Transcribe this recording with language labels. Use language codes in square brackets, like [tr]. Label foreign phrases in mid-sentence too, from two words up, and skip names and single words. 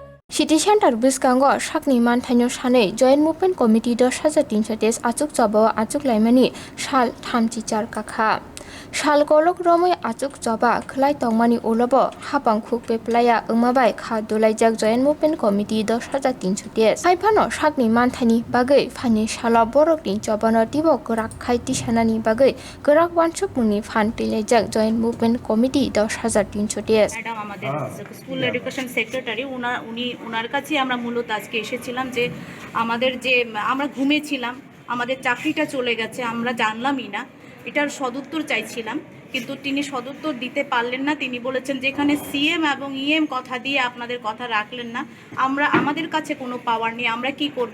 [trp] City Center Biskango Shakni Mantanyo Shane Joint Movement Committee 10,300 Achuk Choba Achuk Laimani Shal Thamchichar Kakha Shal Golok Romoi Achuk Choba Klai Tongmani Ulobo Hapang Khuk Peplaya Umabai Kha Dulaijak Joint Movement Committee 10,300 Phano Shakni Mantani Bagai Phani Shala Borokni Chobano Tibo Kurak Khai Tishanani Bagai Kurak Wanchuk Muni Phan Tilajak Joint Movement Committee 10,300 [bn] ম্যাডাম আমাদের [en] School Education Secretary [bn] উনার কাছে আমরা মূলত আজকে এসেছিলাম যে আমাদের যে আমরা ঘুমিয়েছিলাম, আমাদের চাকরিটা চলে গেছে, আমরা জানলামই না, এটার সদুত্তর চাইছিলাম, কিন্তু তিনি সদুত্তর দিতে পারলেন না। তিনি বলেছেন যেখানে সিএম এবং ইএম কথা দিয়ে আপনাদের কথা রাখলেন না, আমাদের কাছে কোনো পাওয়ার নেই, আমরা কি করব।